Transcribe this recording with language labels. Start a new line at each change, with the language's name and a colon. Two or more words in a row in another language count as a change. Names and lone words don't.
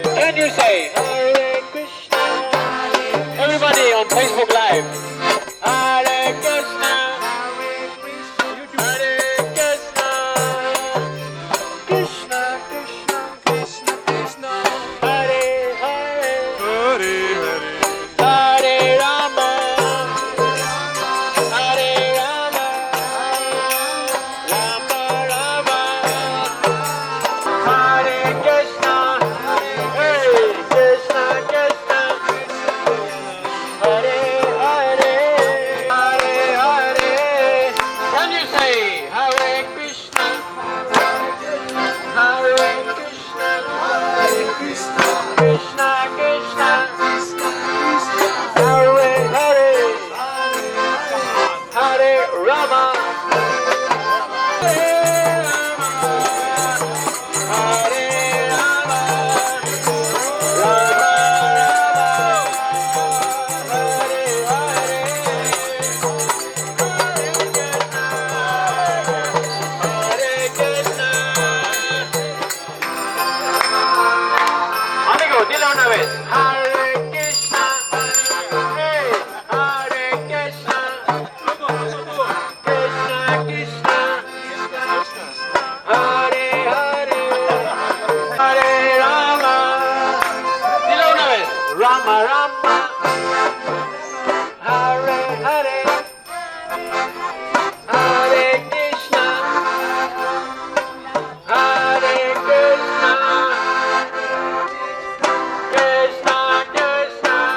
English: Can you say
Sanskrit: Hare Krishna?
English: Everybody on Facebook Live.
Sanskrit: Hare Krishna. Hare Krishna. Krishna Krishna. Krishna Krishna. Hare Hare. Hare Hare. Hare Rama. Hare Rama. Rama Rama. Hare Krishna. Hey, Krishna Krishna. Hare Hare. Hare Hare.
English: Can you say
Sanskrit: Hare Krishna? Hare Krishna. Hare Krishna. Krishna Krishna. Hare Hare. Hare Rama. Hare Rama.
Spanish: Rama Amigo, dile una vez.
Sanskrit: Hare Krishna. Hey, Hare Krishna. Krishna Krishna. Hare Hare. Hare Rama.
Spanish: Dile una vez.
Sanskrit: Rama Rama. Hare Hare. Hare Krishna. Hare Krishna. Krishna Krishna.